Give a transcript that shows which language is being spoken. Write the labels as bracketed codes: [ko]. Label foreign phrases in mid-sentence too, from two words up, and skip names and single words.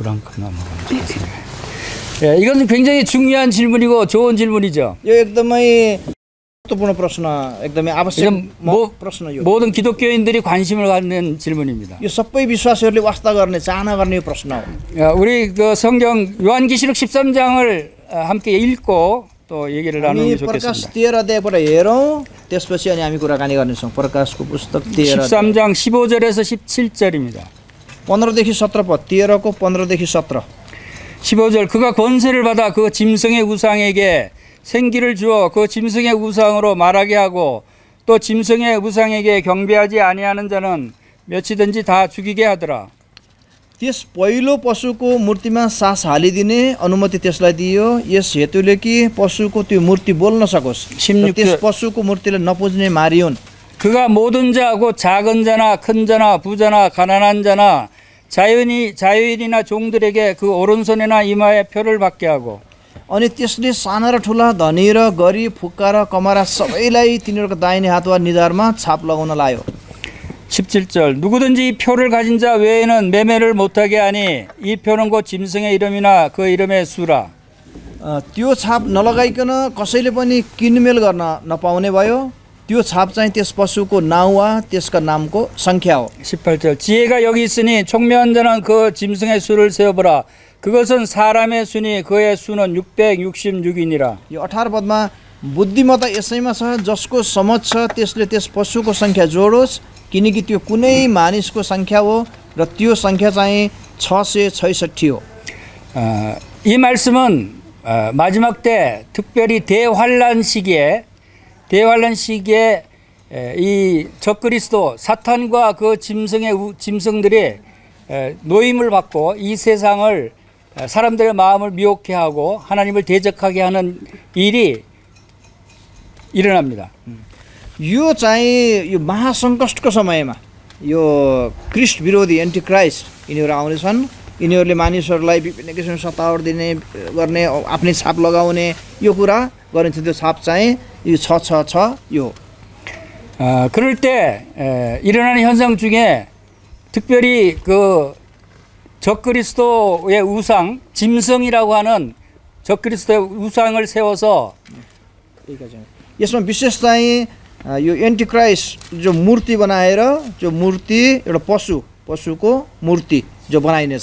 [ko] 예, 이건 굉장히 중요한 질문이고 좋은 질문이죠. [ne] यो एकदमै महत्त्वपूर्ण प्रश्न एकदमै आवश्यक प्रश्न यो। [ko] 모든 기독교인들이 관심을 갖는 질문입니다. [ne] यो सबै विश्वासीहरूले वास्ता गर्ने चाहना गर्ने यो प्रश्न हो। [ko] 우리 그 성경 요한계시록 13장을 함께 읽고 또 얘기를 나누는 게 좋겠습니다. [ne] प्रकाश 13 अध्यायबाट हेरौँ त्यसपछि अनि हामी कुराकानी गर्नेछौँ। प्रकाशको पुस्तक [ko] 13장 15절에서 17절입니다. [ne] 15देखि 17 पद 13को 15देखि 17 [ko] 15절 그가 권세를 받아 그 짐승의 우상에게 생기를 주어 그 짐승의 우상으로 말하게 하고 또 짐승의 우상에게 경배하지 아니하는 자는 몇이든지 다 죽이게 하더라. [ne] त्यस पहिलो पशुको मूर्तिमा सास हालिदिने अनुमति त्यसलाई दियो यस हेतुले कि पशुको त्यो मूर्ति बोल्न सकोस्। 16 त्यस पशुको मूर्तिलाई नपुज्ने मारियोन्। [ko] 그가 모든 자 곧 작은 자나 큰 자나 부자나 가난한 자나 자유인이나 종들에게 그 오른손이나 이마에 표를 받게 하고 [ne] अनि त्यसले साना र ठुला धनी र गरिब फुक्का र कमरा सबैलाई तिनीहरूको दाहिने हात वा निधारमा छाप लगाउन लायो। [ko] 17절 누구든지 이 표를 가진 자 외에는 매매를 못하게 하니 이 표는 곧 짐승의 이름이나 그 이름의 수라. [ne] त्यो छाप नलगाइकन कसैले पनि किनमेल गर्न नपाउने भयो। त्यो छाप चाहिँ त्यस पशुको नाउँ वा त्यसका नामको संख्या हो। [ko] 18절 지혜가 여기 있으니 총명한 자는 그 짐승의 수를 세어보라. 그것은 사람의 수니 그의 수는 666이니라. [ne] यो 18 पदमा बुद्धिमत्ता यसैमा छ जसको समझ छ त्यसले त्यस पशुको संख्या जोडोस् किनकि त्यो कुनै मानिसको संख्या हो र त्यो संख्या चाहिँ 666 हो। [ko] 이 말씀은 마지막 때 특별히 대환란 시기에 이 적그리스도 사탄과 그 짐승들이 노임을 받고 이 세상을 사람들의 마음을 미혹해 하고 하나님을 대적하게 하는 일이 일어납니다. [ne] यो चाहिँ यो महासङ्कटको समयमा यो क्रिस्ट विरोधी एन्टिक्राइस्ट यिनीहरू आउनेछन्। यिनीहरूले मानिसहरूलाई विभिन्न किसिमको सतावट दिने गर्ने आफ्नै छाप लगाउने यो कुरा गरिन्छ। त्यो छाप चाहिँ यो 666 यो। [ko] 그럴 때 일어나는 현상 중에 특별히 그 적그리스도의 우상 짐승이라고 하는 적그리스도의 우상을 세워서 [ne] यसमा विशेष चाहिँ यो एन्टिक्राइस्ट जो मूर्ति बनाएर जो मूर्ति एउटा पशुको मूर्ति जो बनाइनेछ।